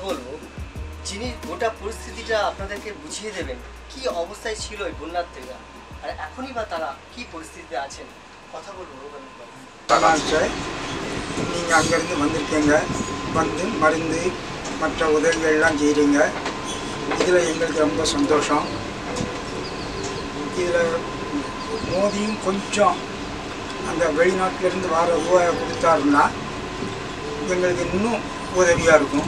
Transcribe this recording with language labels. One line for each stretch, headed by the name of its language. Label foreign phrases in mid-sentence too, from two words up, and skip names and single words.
Bangla: বলবো, যিনি গোটা পরিস্থিতিটা আপনাদেরকে বুঝিয়ে দেবেন কি অবস্থায় ছিল এই বন্যার্থীরা, আর এখনই বা তারা কি পরিস্থিতিতে আছেন। কথা বলবো।
Tamil: நீங்கள் அங்கேருந்து வந்திருக்கீங்க, வந்து மருந்து மற்ற உதவிகள்லாம் செய்கிறீங்க. இதில் எங்களுக்கு ரொம்ப சந்தோஷம். இதில் மோதியும் கொஞ்சம் அந்த வெளிநாட்டிலேருந்து வர ரூபாயை கொடுத்தாருன்னா எங்களுக்கு இன்னும் உதவியாக இருக்கும்.